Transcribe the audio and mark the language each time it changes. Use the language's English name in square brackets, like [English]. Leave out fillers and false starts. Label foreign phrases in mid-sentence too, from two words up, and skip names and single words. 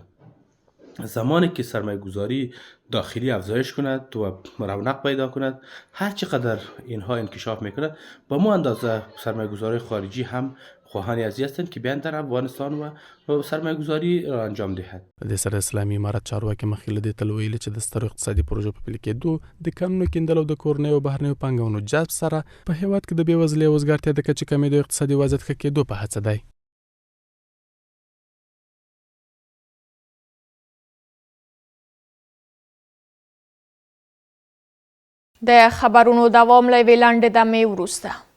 [Persian] زمانی که سرمایه گذاری داخلی افزایش کند و رونق پیدا کند، هر چقدر اینها انکشاف میکند با مو اندازه سرمایه گذاری خارجی هم خواهان ازی هستند که بیان در افغانستان و سرمایه گذاری را انجام دهد. [Pashto] د سره اسلامي امارت چارواکي مخکې له دې تل ویلي چې د سترو اقتصادي پروژو په پلي کېدو د قانونو کیندلو د کورنیو او بهرنیو پانګونو جذب سره په هیواد کې د بېوزلۍ او وزګارتیا د کچې کمېدو اقتصادي وضعیت ښه کېدو په هڅه دی. د خبرونو دوام له یوې لنډې دمې وروسته.